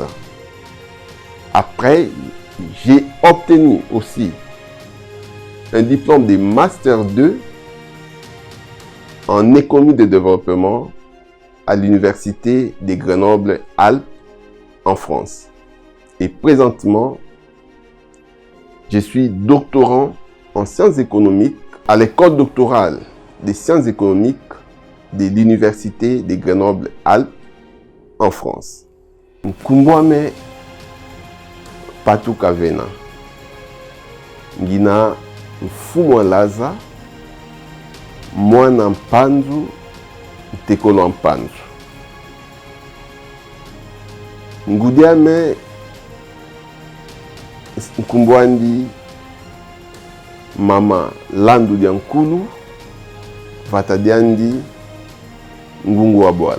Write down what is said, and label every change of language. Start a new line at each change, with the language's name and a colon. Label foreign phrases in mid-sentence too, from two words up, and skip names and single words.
French: Après, j'ai obtenu aussi un diplôme de Master 2 en économie de développement à l'université de Grenoble-Alpes en France. Et présentement, je suis doctorant en sciences économiques à l'école doctorale des sciences économiques de l'université de Grenoble-Alpes en France.
Kongo: Nkumbwame Patou Kavena. Ngina mfumo laza mwana mpanzu tekolo mpanzu. Ngudiame nkumbwandi mama landu dia nkulu vatadiandi ngungu wa bwala.